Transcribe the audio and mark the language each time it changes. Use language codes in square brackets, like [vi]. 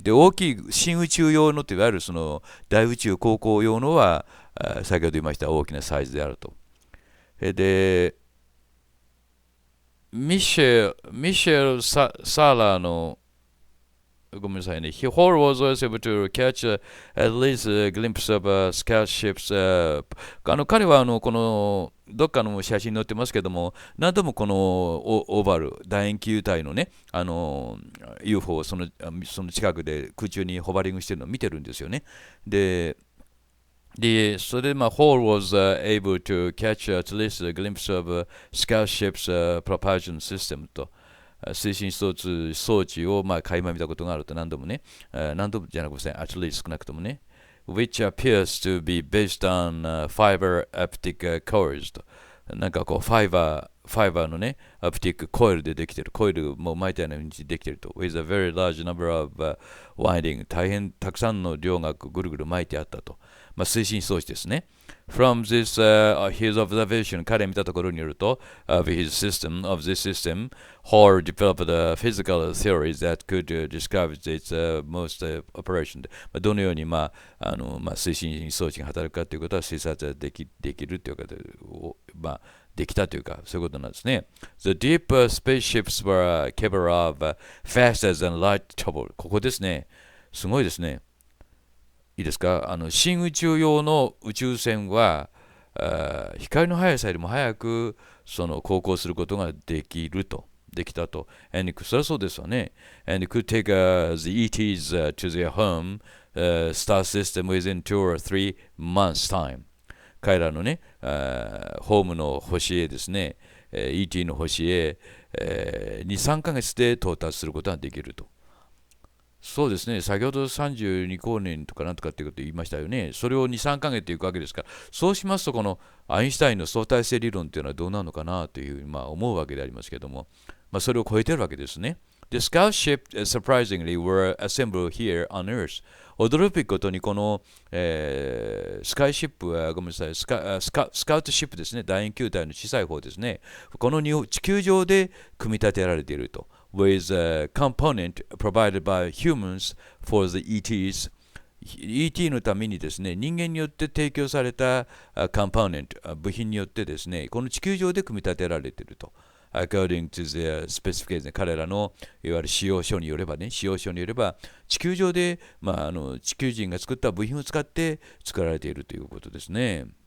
[ja] で、大きい新宇宙用のといわゆるその大宇宙航行用のは、先ほど言いました大きなサイズであると。で、ミシェル・サーラーのごめんなさいね。 [en] Hall was also able to catch at least a glimpse of scout ships. [ja] 彼はこのどっかの写真に載ってますけども、何度もこのオーバル、楕円球体のね、UFO をその近くで空中にホバリングしてるのを見てるんですよね。 [en] それで、Hall was able to catch at least a glimpse of scout ships propulsion system と。 [ja] 推進装置を垣間見たことがあると何度もね、何度もじゃなくて、 [en] at least [ja] 少なくともね、 [en] which appears to be based on fiber optic coils [ja] と、なんかこうファイバーのね、オプティックコイルでできている、コイルも巻いたような風にできていると、 [en] with a very large number of winding、 [ja] 大変たくさんの両がぐるぐる巻いてあったと。推進装置ですね。 [en] From this, his observation, [ja] 彼見たところによると、 [en] of this system, Hall developed physical theories that could describe its most operation. [ja] どのように、推進装置が働くかということは推察できるということで、できたというか、そういうことなんですね。 [en] The deep spaceships were capable of faster than light travel. [ja] ここですね。すごいですね。いいですか？新宇宙用の宇宙船は光の速さよりも速く航行することができたと。 And それはそうですよね。 [en] And could take the ETs to their home star system within 2 or 3 months time. [ja] 彼らのね、ホームの星へですね、ET の星へ、2、3ヶ月で到達することができると。そうですね、先ほど32光年とかなんとかっていうことを言いましたよね。それを2、3ヶ月っていくわけですから、そうしますと、このアインシュタインの相対性理論っていうのはどうなのかなというふうに思うわけでありますけども、それを超えてるわけですね。 [en] The Scout ship, surprisingly, were assembled here on Earth. [ja] 驚くべきことに、この、スカイシップは、ごめんなさい、スカウトシップですね、楕円球体の小さい方ですね。この地球上で組み立てられていると。 [en] with a component provided by humans for the ETs. [ja] ET のためにですね、人間によって提供されたコンポーネント、部品によってですね、この地球上で組み立てられていると。 [en] According to the specification、 [ja] 彼らのいわゆる使用書によれば、地球上で、地球人が作った部品を使って作られているということですね。